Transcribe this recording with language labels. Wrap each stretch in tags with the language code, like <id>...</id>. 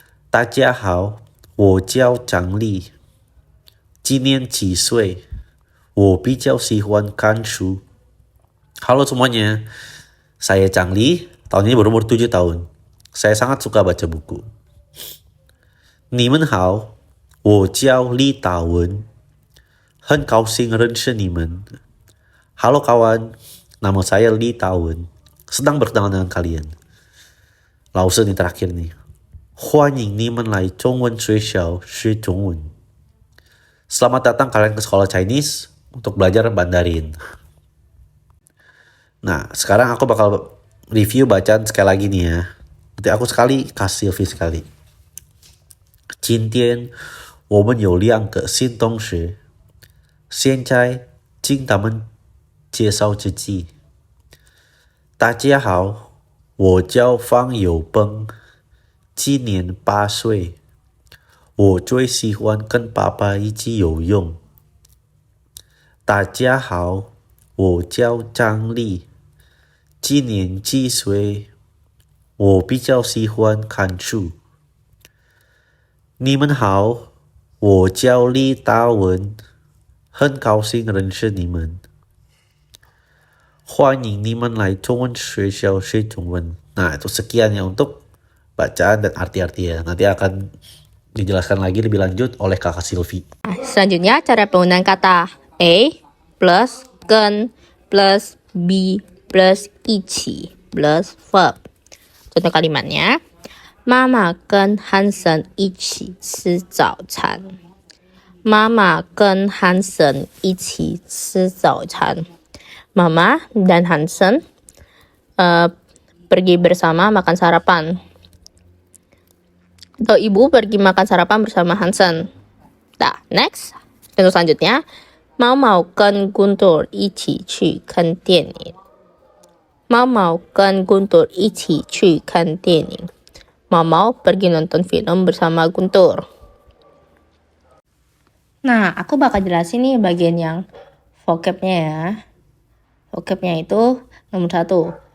<zh>大家好，我叫张丽，今年7岁。我比较喜欢看书.</zh> <id>Halo semuanya, saya Chang Li. Tahun ini berumur 7 tahun. Saya sangat suka baca buku.</id> <zh>你们好，我叫李大文，很高兴认识你们.</zh> <id>Halo kawan, nama saya Li Dawen, senang berkenalan dengan kalian. Lawson yang terakhir nih. 欢迎你们来中文学校学中文. Selamat datang kalian ke sekolah Chinese untuk belajar Mandarin. Nah, sekarang aku bakal review bacaan sekali lagi nih ya. Nanti aku sekali kasih review sekali.</id> <zh>今天我们有2个新同学，现在经他们介绍自己。大家好，我叫方有崩，今年8岁。我最喜欢跟爸爸一起游泳。大家好，我叫张力，今年7岁。我比较喜欢看书。你们好，我叫李大文，很高兴认识你们。欢迎你们来中文学校学中文。</zh> <id>Nah, itu sekian ya untuk bacaan dan arti-artinya. Nanti akan dijelaskan lagi lebih lanjut oleh kakak Silvi. Nah, selanjutnya cara penggunaan kata a plus 跟 plus b plus 一起 plus verb. Contoh kalimatnya, Mama</id> <zh>跟汉森一起吃早餐。妈妈跟汉森一起吃早餐。</zh> <id>Mama dan Hansen pergi bersama makan sarapan. Atau ibu pergi makan sarapan bersama Hansen. Nah, next. Contoh selanjutnya,</id> <zh>猫猫跟 Guntur 一起去看电影。猫猫跟 Guntur 一起去看电影。</zh> <id>mau pergi nonton film bersama Guntur. Nah, aku bakal jelasin nih bagian yang vocabnya ya. Vocabnya itu nomor 1.</id>